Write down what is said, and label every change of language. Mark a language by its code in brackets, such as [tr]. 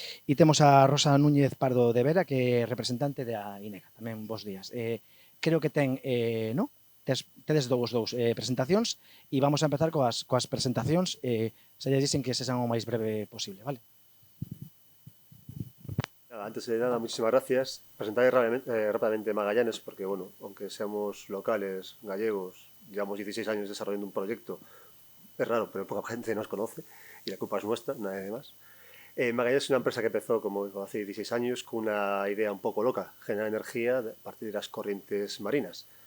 [gl] E temos a Rosa Núñez Pardo de Vera, que é representante da INEGA. Tamén bons días. Creo que ten, no? Tedes dous presentacións e vamos a empezar coas presentacións. Se lles dicen que sexan o máis breve posible, vale? [es] Nada, antes de nada, muchísimas gracias. Presentaré rápidamente Magallanes, porque, bueno, aunque seamos locales, gallegos, llevamos 16 años desarrollando un proyecto, es raro, pero poca gente nos conoce, y la culpa es nuestra, nadie más. Magallanes es una empresa que empezó, como digo, hace 16 años, con una idea un poco loca, generar energía a partir de las corrientes marinas.